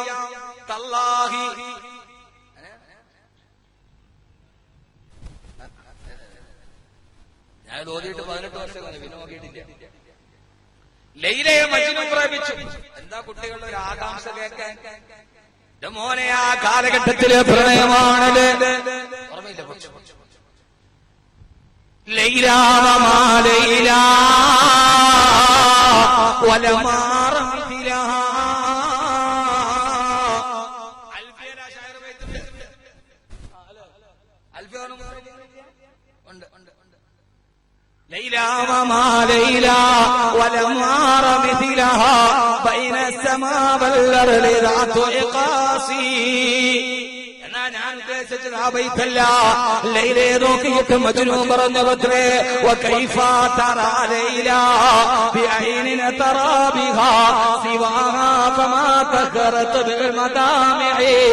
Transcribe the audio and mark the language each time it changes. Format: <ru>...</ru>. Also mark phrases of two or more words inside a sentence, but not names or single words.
<ml>തല്ലാഹി ഞാൻ ഓതിയിട്ട് 18 വർഷം പിന്നെ നോക്കിയിട്ടില്ല. ലൈലയെ മജ്നൂൻ പ്രേമിച്ചു. എന്താ കുട്ടികളുടെ ഒരു ആകാംക്ഷ കേൾക്കാൻ? മോനെ ആ കാലഘട്ടത്തിലെ പ്രണയമാണ്.</ml> <ar>ഓർമ്മയില്ല ലൈല ലൈല ليلى وما ليلى ولم أر مثلها بين السماء والأرض ذات إقاسي.</ar> <ml>ഞാൻ ഉദ്ദേശിച്ചത് ആ ബൈത്തല്ല. ലൈലയെ നോക്കിയിട്ട് മജ്നൂൻ പറഞ്ഞത്രേ</ml> <ar>وكيف ترى ليلى بعين ترى بها سواها فما تقرت بالمدامع.</ar>